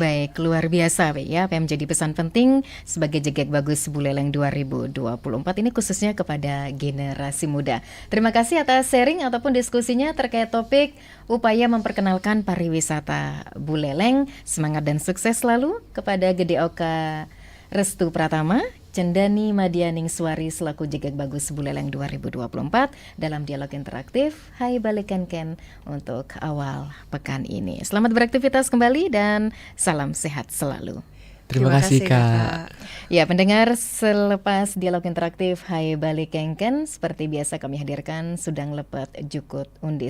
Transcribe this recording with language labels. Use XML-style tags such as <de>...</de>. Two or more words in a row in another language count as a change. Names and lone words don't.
<id>Baik, luar biasa ya, apa yang menjadi pesan penting sebagai Jegek Bagus Buleleng 2024 ini khususnya kepada generasi muda. Terima kasih atas sharing ataupun diskusinya terkait topik upaya memperkenalkan pariwisata Buleleng. Semangat dan sukses selalu kepada Gede Oka Restu Pratama, Cendani Madianing Suari selaku Jegek Bagus Buleleng 2024 dalam dialog interaktif Hai Balikenken untuk awal pekan ini. Selamat beraktivitas kembali dan salam sehat selalu. Terima kasih Kak. Ya, pendengar, selepas dialog interaktif Hai Balikenken, seperti biasa kami hadirkan Sudang Lepet Jukut Undis.</id>